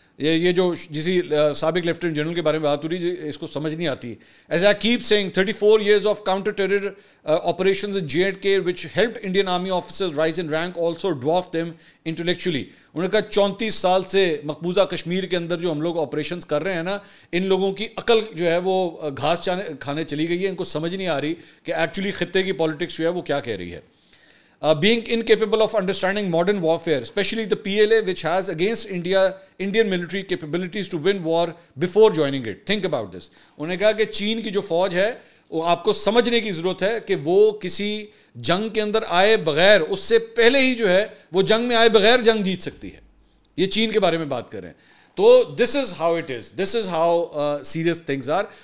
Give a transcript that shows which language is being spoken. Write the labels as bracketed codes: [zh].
[hi] ये जो जिसी साबिक लेफ्टिनेंट जनरल के बारे में बात हो रही है, इसको समझ नहीं आती. [en] As I keep saying, 34 years of counter-terror operations in J&K which helped Indian army officers rise in rank also dwarfed them intellectually. [hi] उन्होंने कहा 34 साल से मकबूजा कश्मीर के अंदर जो हम लोग ऑपरेशंस कर रहे हैं ना, इन लोगों की अकल जो है वो घास खाने चली गई है. इनको समझ नहीं आ रही कि एक्चुअली खित्ते की पॉलिटिक्स जो है वो क्या कह रही है. [en] Being incapable of understanding modern warfare, especially the PLA, which has against Indian military capabilities to win war before joining it. Think about this. [hi] उन्होंने कहा कि चीन की जो फौज है वो आपको समझने की ज़रूरत है कि वो किसी जंग के अंदर आए बगैर, उससे पहले ही जो है वो जंग में आए बगैर जंग जीत सकती है. ये चीन के बारे में बात कर रहे हैं. तो [en] This is how it is, this is how serious things are.